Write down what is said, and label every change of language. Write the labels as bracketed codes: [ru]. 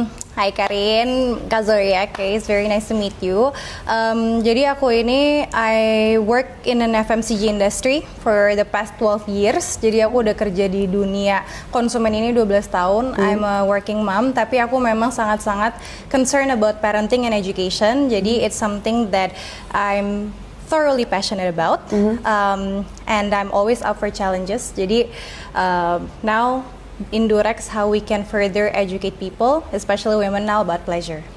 [en] Hai Karin, Kak Zoya, it's very nice to meet you. [id] Jadi aku ini, [en] I work in an FMCG industry for the past 12 years. [id] Jadi aku udah kerja di dunia konsumen ini 12 tahun. [en] I'm a working mom, [id] tapi aku memang sangat-sangat [en] concerned about parenting and education. [id] Jadi [en] it's something that I'm thoroughly passionate about, and I'm always up for challenges. [id] Jadi [en] now in Durex, how we can further educate people, especially women now, about pleasure.